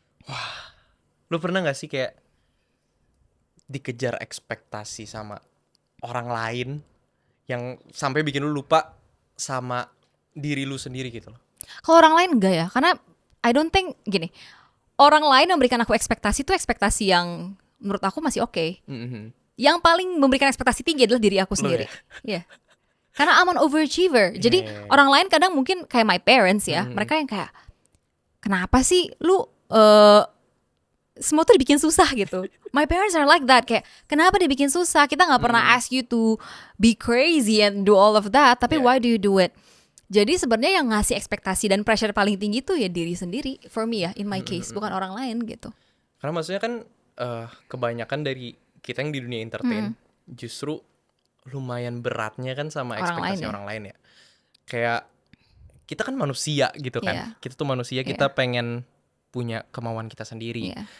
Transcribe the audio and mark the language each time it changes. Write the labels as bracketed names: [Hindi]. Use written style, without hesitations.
[Indonesian] Wah, lu pernah gak sih kayak dikejar ekspektasi sama orang lain yang sampai bikin lu lupa sama diri lu sendiri gitu loh? Kalau orang lain enggak ya, karena I don't think gini, orang lain memberikan aku ekspektasi tuh ekspektasi yang menurut aku masih oke. Yang paling memberikan ekspektasi tinggi adalah diri aku sendiri. [English] Karena I'm an overachiever. [Indonesian] Jadi orang lain kadang mungkin kayak my parents ya, mereka yang kayak kenapa sih lu semua tuh dibikin susah gitu. [English] My parents are like that, kayak kenapa dibikin susah? Kita nggak pernah ask you to be crazy and do all of that, tapi why do you do it? [Indonesian] Jadi sebenarnya yang ngasih ekspektasi dan pressure paling tinggi tuh ya diri sendiri. [English] For me ya, in my case, bukan orang lain gitu. [Indonesian] Karena maksudnya kan kebanyakan dari kita yang di dunia entertain justru lumayan beratnya kan sama ekspektasi orang lain ya. Kayak kita kan manusia gitu kan. Kita tuh manusia, kita pengen punya kemauan kita sendiri.